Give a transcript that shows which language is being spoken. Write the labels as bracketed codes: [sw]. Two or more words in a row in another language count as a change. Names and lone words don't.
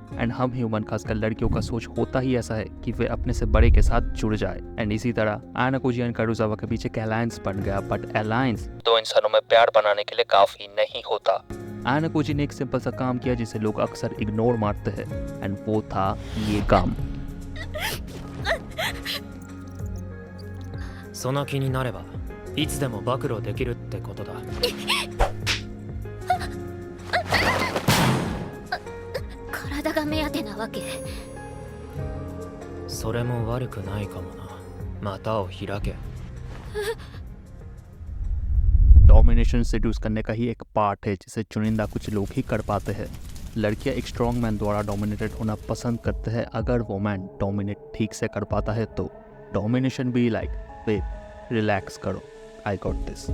[hi] एंड हम ह्यूमन, खासकर लड़कियों का सोच होता ही ऐसा है कि वे अपने से बड़े के साथ जुड़ जाए। एंड इसी तरह आया नोबुची एंड कारुइजावा के बीच एक अलायंस बन गया। बट अलायंस 2 इंसानों में प्यार बनाने के लिए काफी नहीं होता। आया नोबुची ने एक सिंपल सा काम किया जिसे लोग अक्सर इग्नोर मारते हैं, एंड वो था ये काम। [ja] その気になればいつでも暴露できるってことだ。体が目当てなわけ。それも悪くないかもな。股を開け。 [en] domination seduce [hi] करने का ही एक पार्ट है जिसे चुनिंदा कुछ लोग ही कर पाते हैं। लड़कियां एक [en] strong man [hi] द्वारा डोमिनेटेड होना पसंद करते हैं अगर वो मैन डोमिनेट ठीक से कर पाता है तो। डोमिनेशन भी [en] like babe relax [hi] करो, [en] I got this.